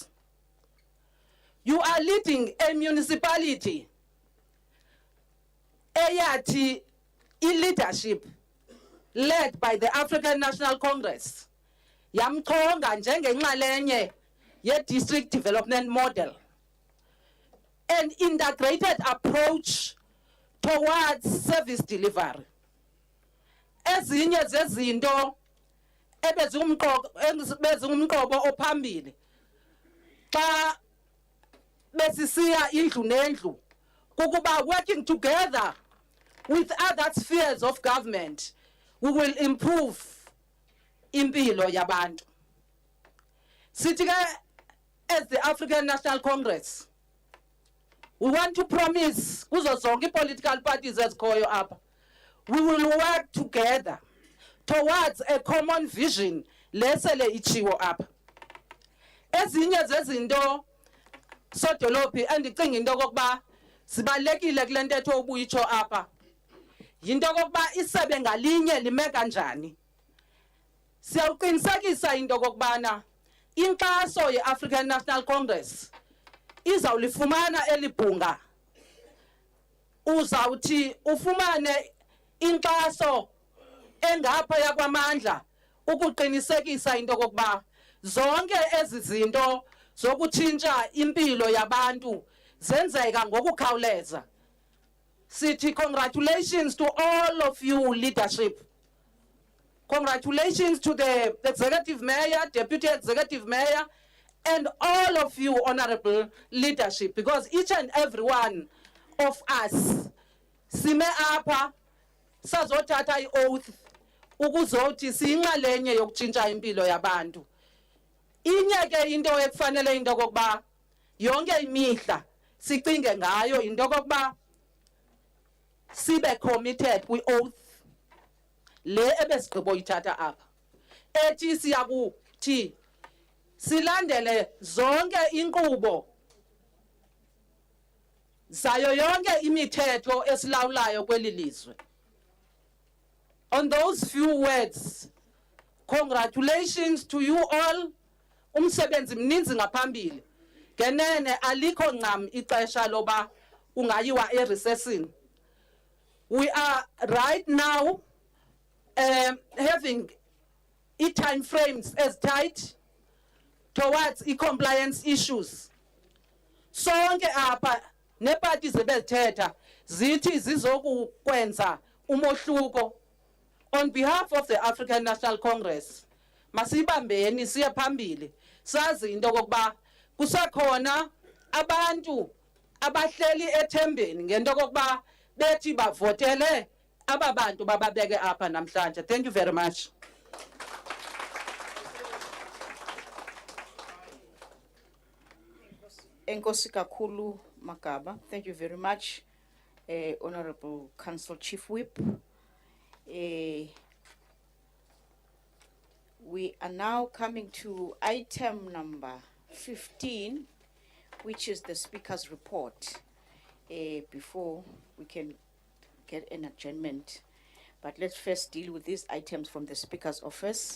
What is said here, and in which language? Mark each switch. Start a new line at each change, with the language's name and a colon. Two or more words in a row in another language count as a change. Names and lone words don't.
English: You are leading a municipality eyathi i-leadership led by the African National Congress
Xhosa: yamchonga njengenxalenye
English: ye-district development model, an integrated approach towards service delivery.
Xhosa: Ezinye zezinto ebezingumqobo ophambili xa besisiya indlu nendlu kukuba
English: working together with other spheres of government we will improve
Xhosa: impilo yabantu. Sithi ke
English: as the African National Congress, we want to promise
Xhosa: kuzo zonke
English: political parties
Xhosa: ezikhoyo apha,
English: we will work together towards a common vision
Xhosa: lesele ichiwo apha. Ezinye zezinto sodolophi endicinga into okokuba sibalulekile kule ntetho ubuyitsho apha yinto okokuba isebe ngalinye lime kanjani. Siyawuqinisekisa into okokubana inkxaso ye-African National Congress izawulifumana elibhunga. Uzawuthi ufumane inkxaso engaphaya kwamandla ukuqinisekisa into okokuba zonke ezi zinto zokutshintsha impilo yabantu zenzeka ngokukhawuleza.
English: Sithi congratulations to all of you leadership. Congratulations to the executive mayor, deputy executive mayor, and all of you honorable leadership, because each and every one of us
Xhosa: sime apha sazothatha i-oath ukuzothi siyinxalenye yokutshintsha impilo yabantu. Inye ke into ekufanele into okokuba yonke imihla sicinge ngayo into okokuba sibe committed kwi-oath le ebesigqibo yithatha apha ethi siyakuthi silandele zonke inkqubo zayo yonke imithetho esilawulayo kweli lizwe.
English: On those few words, congratulations to you all.
Xhosa: Umsebenzi mninzi ngaphambili. Genene alikho ncam ixesha loba ungayiwa e-recessing.
English: We are right now having time frames as tight towards compliance issues.
Xhosa: Sonke apha nepati zebezithetha zithi zizokwenza umohluko.
English: On behalf of the African National Congress,
Xhosa: masibambeni siye phambili sazi into okokuba kusakhona abantu abahleli ethembeni ngento okokuba bethi bavotele aba bantu bababeke apha namhlanje.
English: Thank you very much.
Xhosa: Enkosi kakhulu Magaba.
English: Thank you very much, Honorable Council Chief Whip. We are now coming to item number 15, which is the Speaker's report. Before we can get an adjournment, but let's first deal with these items from the Speaker's office.